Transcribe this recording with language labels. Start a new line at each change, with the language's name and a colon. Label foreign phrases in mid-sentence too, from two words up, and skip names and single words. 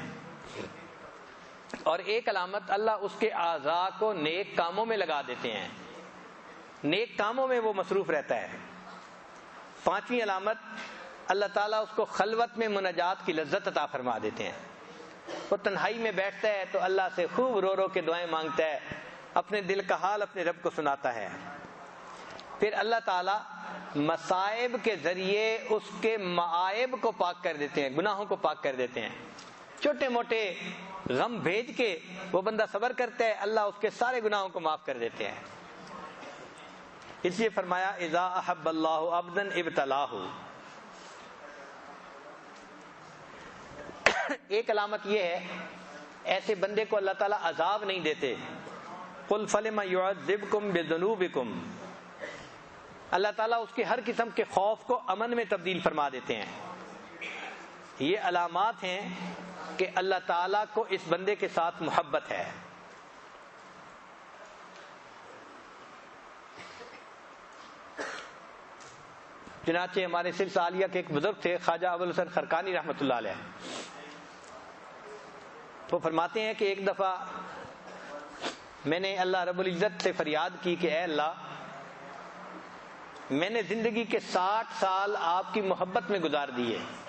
Urdu: اور ایک علامت اللہ اس کے اعضاء کو نیک کاموں میں لگا دیتے ہیں، نیک کاموں میں وہ مصروف رہتا ہے۔ پانچویں علامت اللہ تعالیٰ اس کو خلوت میں مناجات کی لذت عطا فرما دیتے ہیں۔ وہ تنہائی میں بیٹھتا ہے تو اللہ سے خوب رو رو کے دعائیں مانگتا ہے، اپنے دل کا حال اپنے رب کو سناتا ہے۔ پھر اللہ تعالیٰ مصائب کے ذریعے اس کے معائب کو پاک کر دیتے ہیں، گناہوں کو پاک کر دیتے ہیں۔ چھوٹے موٹے غم بھیج کے وہ بندہ صبر کرتا ہے، اللہ اس کے سارے گناہوں کو معاف کر دیتے ہیں۔
Arabic: اس لیے فرمایا اذا احب اللہ عبدا ابتلاہ۔
Urdu: ایک علامت یہ ہے ایسے بندے کو اللہ تعالیٰ عذاب نہیں دیتے۔
Arabic: قل فلم يعذبكم بذنوبكم،
Urdu: اللہ تعالیٰ اس کے ہر قسم کے خوف کو امن میں تبدیل فرما دیتے ہیں۔ یہ علامات ہیں کہ اللہ تعالیٰ کو اس بندے کے ساتھ محبت ہے۔ چنانچہ ہمارے سلسلہ عالیہ کے ایک بزرگ تھے خواجہ ابوالحسن خرقانی
Arabic: رحمۃ اللہ علیہ،
Urdu: وہ فرماتے ہیں کہ ایک دفعہ میں نے
Arabic: اللہ رب العزت
Urdu: سے فریاد کی کہ اے اللہ میں نے زندگی کے 60 سال آپ کی محبت میں گزار دیے،